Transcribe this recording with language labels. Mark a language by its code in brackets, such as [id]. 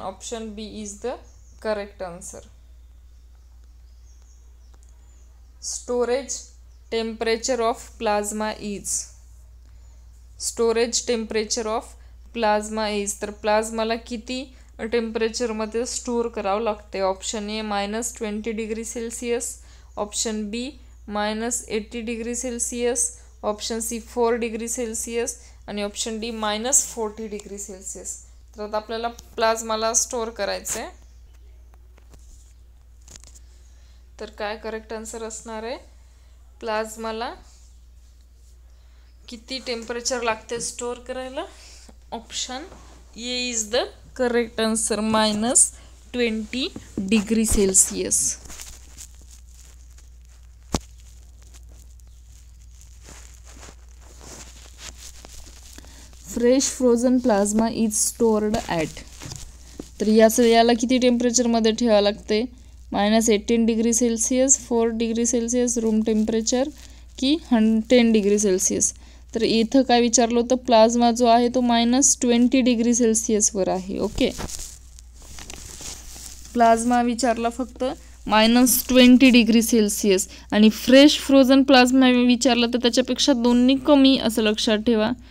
[en] Option b is the correct answer. Storage temperature of plasma is. Storage temperature of plasma is. [mr] तर प्लाझ्माला किती टेम्परेचरमध्ये store करावं लागते? [en] option a -20 degree Celsius, option b -80 degree Celsius, option c 4 degree Celsius [mr] आणि [en] Option d -40 degree Celsius. [mr] तर आता आपल्याला प्लाझ्माला store करायचं आहे. तर काय करेक्ट आन्सर असणार आहे? प्लाझ्माला किती टेम्परेचर लागते स्टोअर करायला? [en] Option a is the correct answer, -20 degree Celsius. Fresh frozen plasma is stored at. [mr] तर याला किती टेम्परेचरमध्ये ठेवावं लागते? [en] -18 degree Celsius, 4 degree Celsius room temperature [mr] की [en] 10 degree Celsius. [mr] तर इथं काय विचारलं होतं? प्लाझ्मा जो आहे तो -20 डिग्री सेल्सिअसवर आहे. ओके, प्लाझ्मा विचारला फक्त -20 डिग्री सेल्सिअस आणि फ्रेश फ्रोझन प्लाझ्मा विचारलं तर त्याच्यापेक्षा दोन्ही कमी असं लक्षात ठेवा.